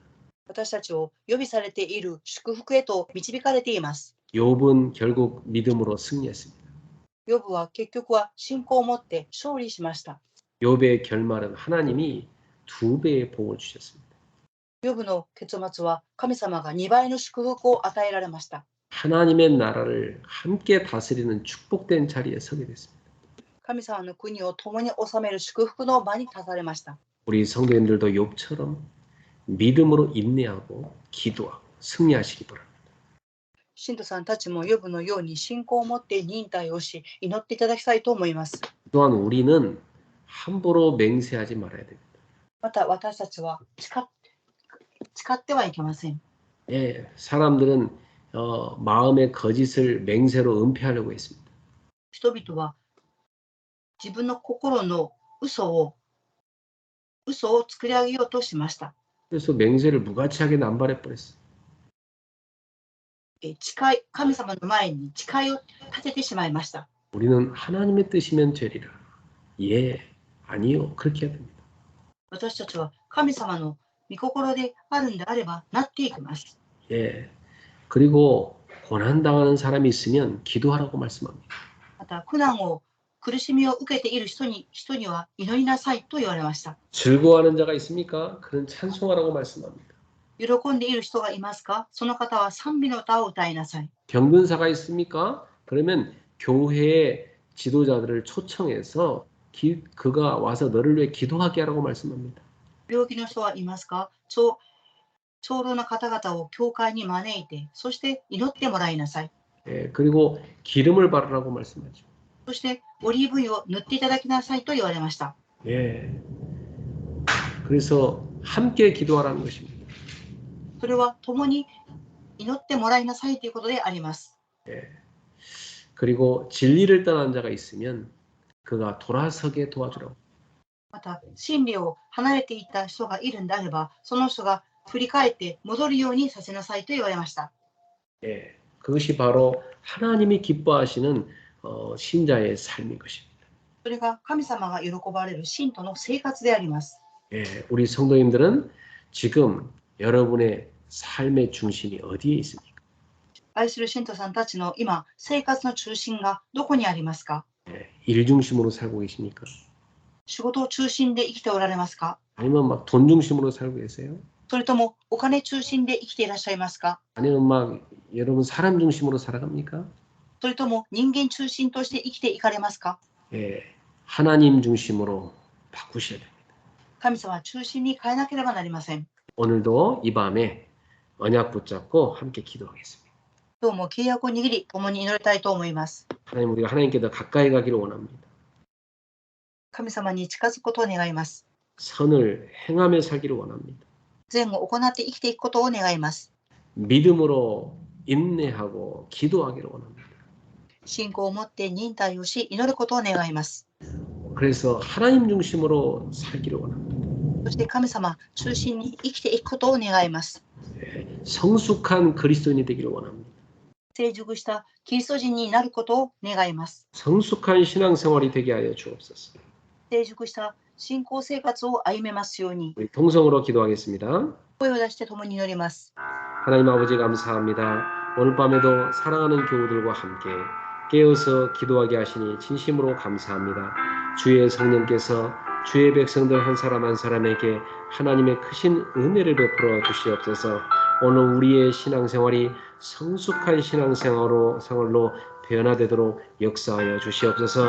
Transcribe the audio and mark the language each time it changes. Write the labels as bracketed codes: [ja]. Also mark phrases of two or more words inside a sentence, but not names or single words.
[ja] 私たちを予備されている祝福へと導かれています。 [ko] 욥은 결국 믿음으로 승리했습니다. [ja] ヨブは結局は信仰を持って勝利しました。 [ko] 욥의 결말은 하나님이 2배의 복을 주셨습니다. [ja] ヨブの結末は神様が2倍の祝福を与えられました。 [ko] 하나님의 나라를 함께 다스리는 축복된 자리에 서게 됐습니다. [ja] 神様の国を共に治める祝福の場に立たれました。 [ko] 우리 성도님들도 욥처럼 믿음으로 인내하고 기도하고 승리하시기 바랍니다. [ja] 信徒さんたちもヨブのように信仰を持って忍耐をし、祈っていただきたいと思います。 [ko] 또한 우리는 함부로 맹세하지 말아야 됩니다. [ja] また私たちは誓ってはいけません。 [ko] 예, 사람들은 마음의 거짓을 맹세로 은폐하려고 했습니다. [ja] 人々は自分の心の嘘を作り上げようとしました。 [ko] 그래서 맹세를 무가치하게 남발해 버렸어요. [ja] 神様の前に誓いを立ててしまいました。 [ko] 우리는 하나님의 뜻이면 되리라. 예, 아니요. 그렇게 해야 됩니다. [ja] 私たちは神様の御心であるんであればなっていきます。 [ko] 예. 그리고 고난당하는 사람이 있으면 기도하라고 말씀합니다. [ja] また苦しみを受けている人には祈りなさいと言われました。 [ko] 즐거워하는 자가 있습니까? 그는 찬송하라고 말씀합니다. [ja] 喜んでいる人がいますか？その方は賛美の歌を歌いなさい。 [ko] 병근사가 있습니까? 그러면 교회의 지도자들을 초청해서 그가 와서 너를 위해 기도하게 하라고 말씀합니다. [ja] 病気の人はいますか？長老の方々を教会に招いて、そして祈ってもらいなさい。 [ko] 예, 그리고 기름을 바르라고 말씀하죠. [ja] そしてオリーブ油を塗っていただきなさいと言われました。 [ko] 예. 그래서 함께 기도하라는 것입니다. [ja] それは共に祈ってもらいなさいということであります。 [ko] 예. 그리고 진리를 떠난 자가 있으면 그가 돌아서게 도와주라고. [ja] また真理を離れていった人がいるんであれば、その人が振り返って戻るようにさせなさいと言われました。 [ko] 예. 그것이 바로 하나님이 기뻐하시는 신자의 삶인 것입니다. [ja] それが神様が喜ばれる信徒の生活であります。 [ko] 예. 우리 성도님들은 지금 여러분의 삶의 중심이 어디에 있습니까? [ja] 愛する信徒さんたちの今、生活の中心がどこにありますか？ [ko] 예. 일 중심으로 살고 계십니까? [ja] 仕事を中心で生きておられますか？ [ko] 아니면 막 돈 중심으로 살고 계세요? [ja] それともお金中心で生きていらっしゃいますか？ [ko] 아니면 막 여러분 사람 중심으로 살아갑니까? [ja] それとも人間中心として生きていかれますか？ [ko] 예. 하나님 중심으로 바꾸셔야 됩니다. [ja] 神様中心に変えなければなりません。 [ko] 오늘도 이 밤에 언약 붙잡고 함께 기도하겠습니다. [ja] 今日も契約を握り、共に祈りたいと思います。 [ko] 하나님, 우리가 하나님께 더 가까이 가기를 원합니다. [ja] 神様に近づくことを願います。 [ko] 선을 행하며 살기를 원합니다. [ja] 善を行って生きていくことを願います。 [ko] 믿음으로 인내하고 기도하기를 원합니다. [ja] 信仰を持って忍耐をし、祈ることを願います。 [ko] 그래서 하나님 중심으로 살기를 원합니다. [ja] そして神様中心に生きていくことを願います。 [ko] 성숙한 그리스도인이 되기를 원합니다. [ja] 成熟したキリスト人になることを願います。 [ko] 성숙한 신앙생활이 되게 하여 주옵소서. [ja] 成熟した信仰生活を歩めますように。 [ko] 우리 동성으로 기도하겠습니다. [ja] 声を出して共に祈ります。 [ko] 하나님 아버지 감사합니다. 오늘 밤에도 사랑하는 교우들과 함께 깨어서 기도하게 하시니 진심으로 감사합니다. 주의 성령께서 주의 백성들 한 사람 한 사람에게 하나님의 크신 은혜를 베풀어 주시옵소서. 오늘 우리의 신앙생활이 성숙한 신앙생활로 변화되도록 역사하여 주시옵소서.